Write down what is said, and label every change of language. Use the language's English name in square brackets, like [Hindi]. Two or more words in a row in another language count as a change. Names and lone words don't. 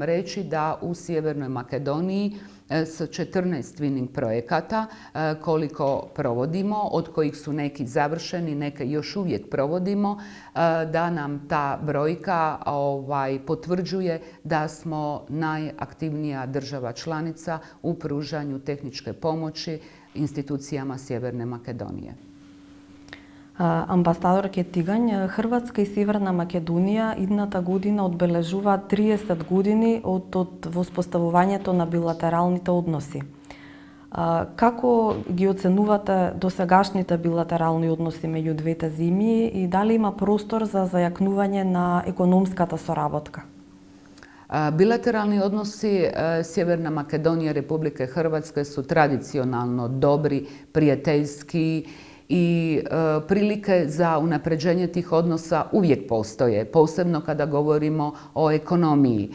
[Croatian] reći da u Sjevernoj Makedoniji s 14 twinning projekata koliko provodimo, od kojih su neki završeni, neke još uvijek provodimo, da nam ta brojka potvrđuje da smo najaktivnija država članica u pružanju tehničke pomoći institucijama Sjeverne Makedonije. [Macedonian] Амбасадорке Тигањ, Хрватска и Северна Македонија идната година одбележуваат 30 години од воспоставувањето на билатералните односи. Како ги оценувате досегашните билатерални односи меѓу двете земји и дали има простор за зајакнување на економската соработка? [Croatian] Bilateralni odnosi Sjeverna Makedonija i Republike Hrvatske su tradicionalno dobri, prijateljski i prilike za unapređenje tih odnosa uvijek postoje, posebno kada govorimo o ekonomiji.